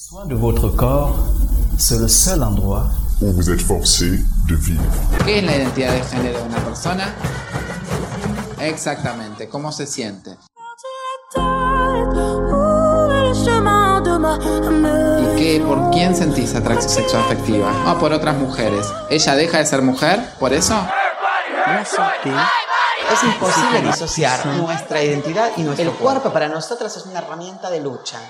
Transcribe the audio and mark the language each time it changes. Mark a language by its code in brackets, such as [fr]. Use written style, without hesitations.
[fr] Votre corps, c'est le seul endroit où vous êtes forcé de vivre. [es] ¿Qué es la identidad de género de una persona? Exactamente, ¿cómo se siente? ¿Y qué, por quién sentís atracción sexual afectiva? ¿O por otras mujeres? ¿Ella deja de ser mujer por eso? [en] Everybody, everybody, everybody. [es] Es imposible disociar nuestra identidad y nuestro el cuerpo para nosotras es una herramienta de lucha.